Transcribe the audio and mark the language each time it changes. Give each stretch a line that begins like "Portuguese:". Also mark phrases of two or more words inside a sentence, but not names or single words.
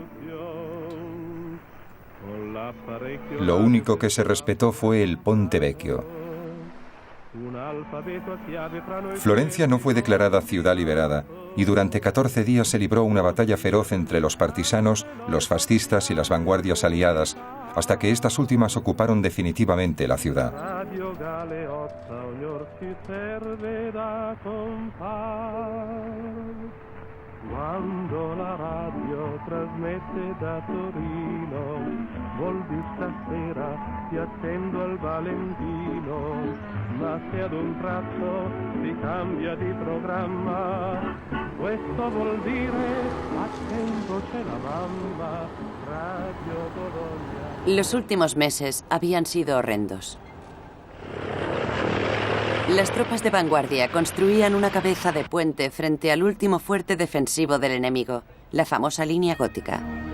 Spanish: Lo único que se respetó fue el Ponte Vecchio. Florencia no fue declarada ciudad liberada y durante 14 días se libró una batalla feroz entre los partisanos, los fascistas y las vanguardias aliadas, hasta que estas últimas ocuparon definitivamente la ciudad.
Italian: Quando la radio trasmette da Torino, volvi stasera, ti attendo al Valentino, ma se ad un tratto si cambia di programma, questo vuol dire attento c'è la mamma, Radio Bologna.
Spanish: Los últimos meses habían sido horrendos. Las tropas de vanguardia construían una cabeza de puente frente al último fuerte defensivo del enemigo, la famosa línea gótica.